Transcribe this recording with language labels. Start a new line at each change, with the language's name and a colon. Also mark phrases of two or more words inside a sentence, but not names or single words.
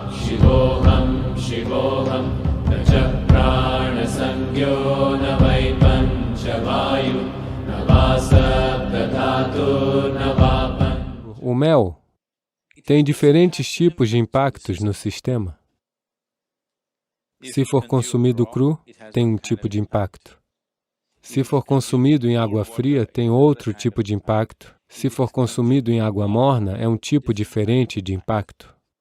Sanskrit: Shivoham, Shivoham, Nacha Prana Sangyo, Navai Panchavayu, Navasabda Dhatu, Navapan.
Portuguese: O mel tem diferentes tipos de impactos no sistema. Se for consumido cru, tem um tipo de impacto. Se for consumido em água fria, tem outro tipo de impacto. Se for consumido em água morna, é um tipo diferente de impacto.